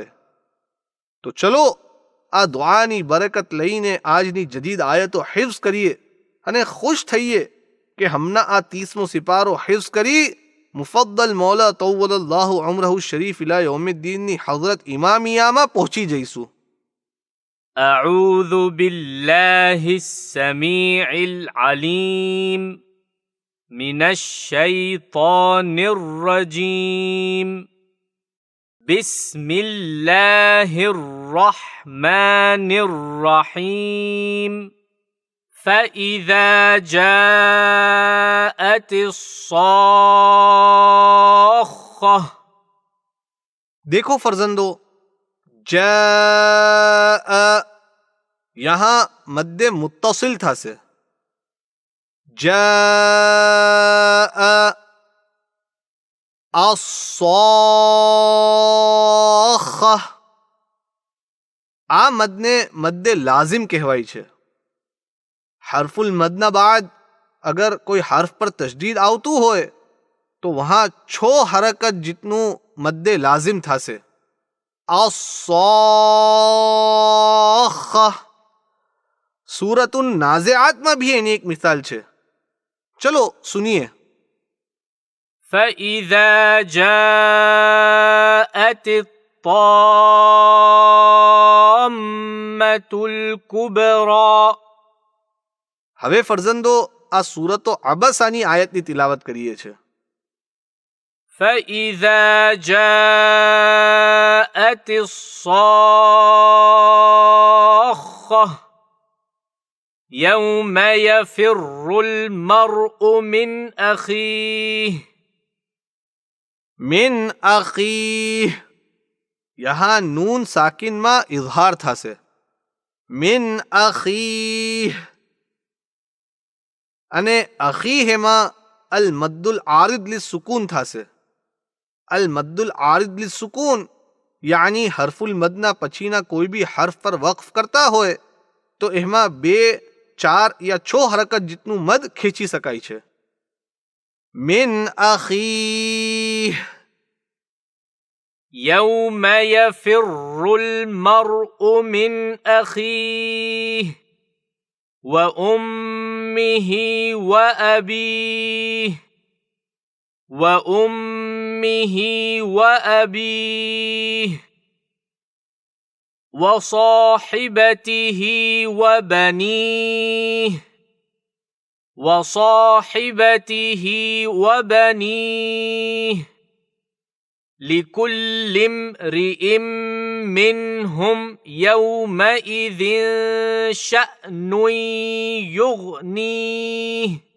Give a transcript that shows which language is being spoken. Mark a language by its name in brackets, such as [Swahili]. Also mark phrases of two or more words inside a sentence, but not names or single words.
[Gujarati] તો ચલો આ દુઆની બરકત લઈને આજની જદીદ આયતો હિફ્ઝ કરીએ અને ખુશ થઈએ કે હમણાં આ 30મો સિપારો હિફ્ઝ કરી મુફદ્દલ મૌલા [Arabic] طول الله عمره شريف إلى يوم الدين [Gujarati] હઝરત ઇમામિયામાં પહોંચી જઈશું. [Arabic] أعوذ بالله السميع العليم من الشيطان الرجيم. بسم الله الرحمن الرحيم. فإذا جاءت الصاخة. [Hindi] देखो फर्जंदो, जा यहाँ मद्दे मुत्तसिल था से जा अस्साखा [Gujarati] આ મદને મદ્દે લાઝિમ કહેવાય છે. હર્ફુલ મદના બાદ અગર કોઈ હર્ફ પર તશદીદ આવતું હોય તો વહાં 6 હરકત જીતનું મદ્દે લાઝિમ થશે. [Hindi] अस्साखा सूरतुन नाज़िआत में भी एनी एक मिसाल है. चलो सुनिए. [Arabic] فإذا جاءت الطامة الكبرى. [Gujarati] હવે ફરઝંદો આ સૂરતો અબસાની આયતની તિલાવત કરીએ છે. [Arabic] فإذا جاءت الصاخة يوم يفر المرء من أخيه. من أخيه [Hindi] यहाँ नून साकिन में इजहार थासे. [Arabic] من أخيه [Gujarati] અને અખીહેમાં [Arabic] المد العارض للسكون [Gujarati] થાશે. [Arabic] المد العارض للسكون [Gujarati] યાની હર્ફુલ મદના પછીના કોઈ બી હર્ફ પર વક્ફ કરતા હોય તો એમાં 2, 4 યા 6 હરકત જીતનું મદ ખેંચી શકાય છે. [Arabic] من أخيه يوم يفر المرء من أخيه وأمه وأبيه وصاحبته وبنيه لكل امرئ منهم يومئذ شأن يغنيه.